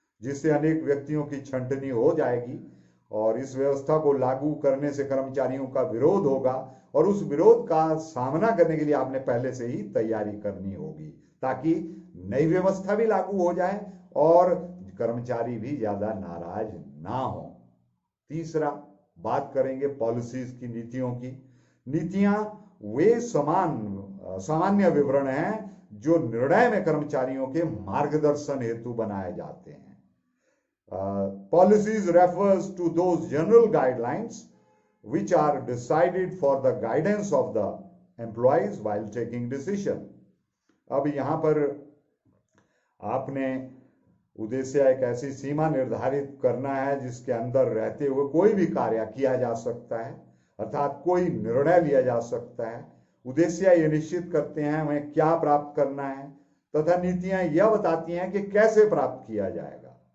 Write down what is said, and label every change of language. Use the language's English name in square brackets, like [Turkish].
[Hindi] जिससे अनेक व्यक्तियों की छंटनी हो जाएगी और इस व्यवस्था को लागू करने से कर्मचारियों का विरोध होगा और उस विरोध का सामना करने के लिए आपने पहले से ही तैयारी करनी होगी ताकि नई व्यवस्था भी लागू हो जाए और कर्मचारी भी ज्यादा नाराज ना हो। तीसरा, बात करेंगे पॉलिसीज की, नीतियों की। नीतियां वे सामान्य विवरण हैं जो निर्णय में कर्मचारियों के मार्गदर्शन हेतु बनाए जाते हैं। [English] Policies refers to those general guidelines which are decided for the guidance of the employees while taking decision. [Hindi] अब यहां पर आपने उद्देश्य एक ऐसी सीमा निर्धारित करना है जिसके अंदर रहते हुए कोई भी कार्य किया जा सकता है, अर्थात कोई निर्णय लिया जा सकता है। उद्देश्य ये निश्चित करते हैं हमें क्या प्राप्त करना है तथा नीतियां यह बताती हैं कि कैसे प्राप्त किया जाएगा।